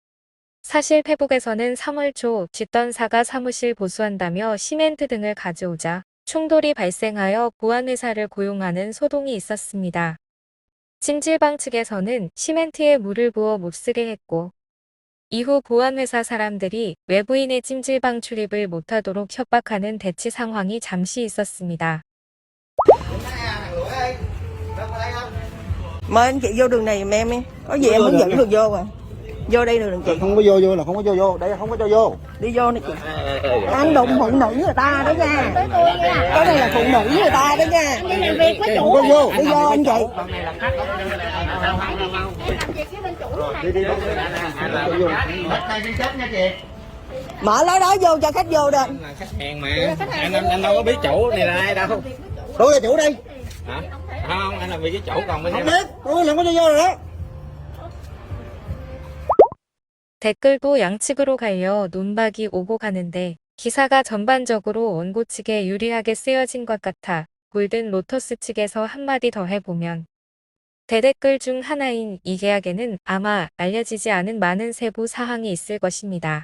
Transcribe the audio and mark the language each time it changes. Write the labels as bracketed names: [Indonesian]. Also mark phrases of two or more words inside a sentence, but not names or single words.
[Korean] 사실 페북에서는 3월 초 쥐던사가 사무실 보수한다며 시멘트 등을 가져오자 충돌이 발생하여 보안회사를 고용하는 소동이 있었습니다. 찜질방 측에서는 시멘트에 물을 부어 못쓰게 했고 이후 보안회사 사람들이 외부인의 찜질방 출입을 못하도록 협박하는 대치 상황이 잠시 있었습니다. [Vietnamese] Mời anh chị vô đường này giùm em đi. Có gì em hướng dẫn được vô rồi. Vô đây được chị. Không có vô vô là không có vô vô, đây không có cho vô. Đi vô nè chị. Ăn đụng phụ nữ người ta đó nha. Cái này là phụ nữ người ta đó nha. Không có vô. Đi vô anh chị. Đi đi. Mở lối đó vô cho khách vô đi. Khách hàng mà anh đâu có biết chủ này là ai đâu. Tôi là chủ đây. Hả? Không, anh là vì cái chủ còn bên Không em. biết, tôi làm có cho vô rồi đó. [Korean] 댓글도 양측으로 갈려 논박이 오고 가는데 기사가 전반적으로 원고 측에 유리하게 쓰여진 것 같아 골든 로터스 측에서 한마디 더 해보면 대댓글 중 하나인 이 계약에는 아마 알려지지 않은 많은 세부 사항이 있을 것입니다.